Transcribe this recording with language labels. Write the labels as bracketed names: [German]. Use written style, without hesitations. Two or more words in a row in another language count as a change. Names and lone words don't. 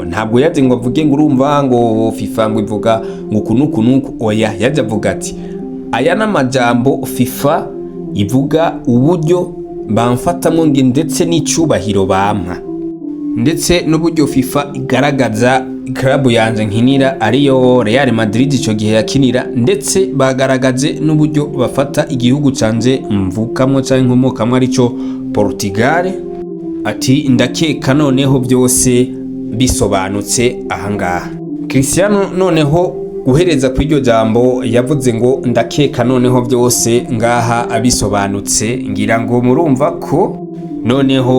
[Rundi] Ntabwo yaje ngo avuge ngo urumva ngo FIFA ngo ivuga ngo kunuku oya, yaje avuga ati aya n'amajambo FIFA ivuga uburyo bamfatamwo nge ndetse n'icubahiro bampa, ndetse n'uburyo FIFA igaragaza club yanje nkinira ariyo Real Madrid ico gihe yakinira, ndetse bagaragaje n'uburyo bafata igihugu canje mvukamwo canke nkomokamwo arico Portugal. Ati ndakeka noneho byose bisobanutse ahangaha. Cristiano noneho guhereza kw'iryo jambo yavuze ngo ndakeka noneho byose ngaha abisobanutse, ngira ngo murumva ko noneho